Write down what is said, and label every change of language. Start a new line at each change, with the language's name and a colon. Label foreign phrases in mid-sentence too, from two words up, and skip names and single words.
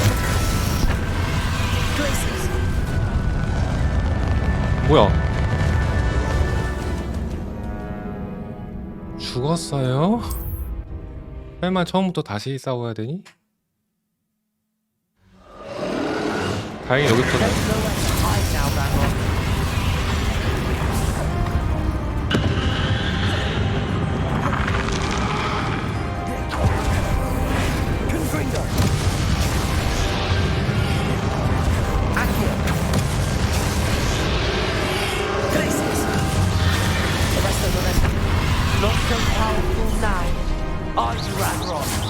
English: Glaciers.
Korean: 뭐야? 죽었어요? 설마 처음부터 다시 싸워야 되니? 다행히 여기부터는
English: There's nowhere to hide now, Ragnarok. Confringo. Accio. Glaciers. Arresto momentum. Not so powerful now. Arch Ragnarok.